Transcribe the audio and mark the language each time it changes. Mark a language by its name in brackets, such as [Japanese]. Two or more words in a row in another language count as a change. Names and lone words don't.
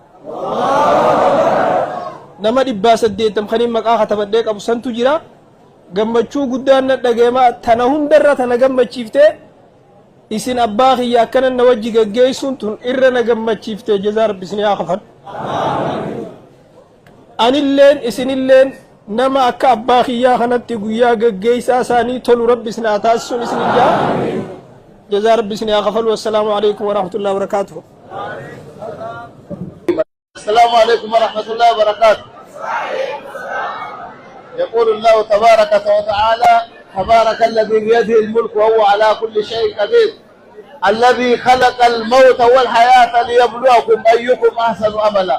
[Oromo] nama 180 kan maqaa katabadhee qabu santu jira gammachuu guddaan na dhageema tana hundarra tana gammachiiftee isin abbaa kiyya akkana na wajji gaggeessuun tun irra na gammachiifte jazaa rabbi isin haa kafadhu anilleen isinilleen nama akka abbaa kiyyaa kanatti guyyaa gaggeessaa isaanii tolu rabbi isin haa taasisuun isin ijaa jazaa rabbi isin haa kafalu [Arabic] والسلام عليكم ورحمة الله وبركاته السلام عليكم ورحمة الله وبركاته. يقول الله تبارك وتعالى تبارك الذي بيده الملك وهو على كل شيء قدير الذي خلق الموت والحياة ليبلوكم أيكم أحسن عملا.